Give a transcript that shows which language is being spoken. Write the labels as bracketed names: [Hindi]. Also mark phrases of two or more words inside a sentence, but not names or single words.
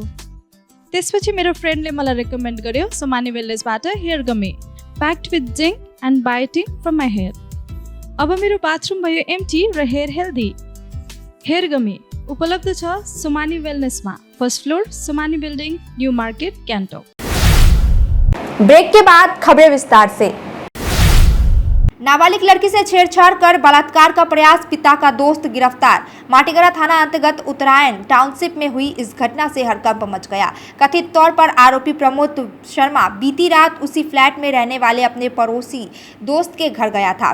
[Nepali] त्यसपछि मेरो फ्रेन्डले मलाई रेकमेन्ड गर्यो सुमानी वेलनेसबाट [English] hair gummy, packed with zinc and biotin from my hair. [Nepali] अब मेरो बाथरुम भयो एम्टी र [English] hair healthy. hair gummy [Nepali] उपलब्ध छ सुमानी वेलनेसमा, [English] first floor [Nepali] सुमानी बिल्डिङ, न्यू मार्केट, गान्तोक। [Hindi] ब्रेक के बाद खबरें विस्तार से। नाबालिग लड़की से छेड़छाड़ कर बलात्कार का प्रयास, पिता का दोस्त गिरफ्तार। माटीगड़ा थाना अंतर्गत उत्तरायण टाउनशिप में हुई इस घटना से हड़कंप मच गया। कथित तौर पर आरोपी प्रमोद शर्मा बीती रात उसी फ्लैट में रहने वाले अपने पड़ोसी दोस्त के घर गया था।